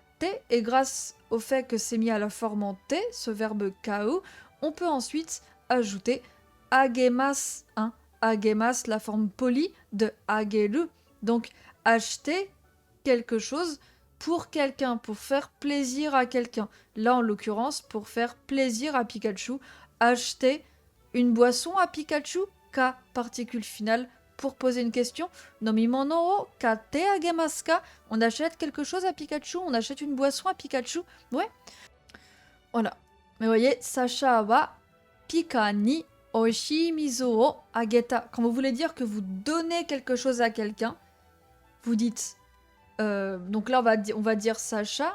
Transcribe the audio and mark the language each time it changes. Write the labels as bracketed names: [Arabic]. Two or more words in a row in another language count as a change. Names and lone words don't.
[French] Et grâce au fait que c'est mis à la forme en te, ce verbe [Japanese] 買う, [French] on peut ensuite ajouter agemas, hein, agemas, la forme polie de ageru. Donc, acheter quelque chose pour quelqu'un, pour faire plaisir à quelqu'un. Là, en l'occurrence, pour faire plaisir à Pikachu, acheter une boisson à Pikachu, ka, particule finale, pour poser une question. [Japanese] 飲み物を買ってあげますか? [French] On achète quelque chose à Pikachu, on achète une boisson à Pikachu. Ouais. Voilà. Mais vous voyez, [Japanese] Sacha は Pika に おいしい水をあげた. [French] Quand vous voulez dire que vous donnez quelque chose à quelqu'un, vous dites... donc là, on va dire Sacha.